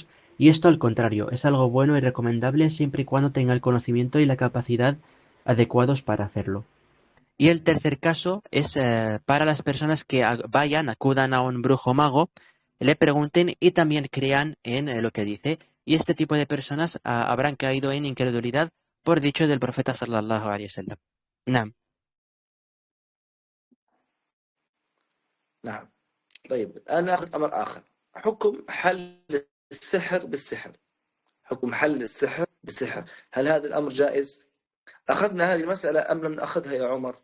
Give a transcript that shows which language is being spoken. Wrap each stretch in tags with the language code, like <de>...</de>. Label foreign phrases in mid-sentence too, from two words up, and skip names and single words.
<es>Y esto al contrario, es algo bueno y recomendable siempre y cuando tenga el conocimiento y la capacidad adecuados para hacerlo. Y el tercer caso es para las personas que vayan, acudan a un brujo mago, le pregunten y también crean en lo que dice. Y este tipo de personas habrán caído en incredulidad por dicho del profeta</es> <ar>صلى الله عليه وسلم.</ar> <es>Naam.</es> <ar>نعم. طيب الآن نأخذ أمر آخر، حكم حل السحر بالسحر. حكم حل السحر بالسحر، هل هذا الأمر جائز؟ أخذنا هذه المسألة أم لم نأخذها يا عمر؟</ar>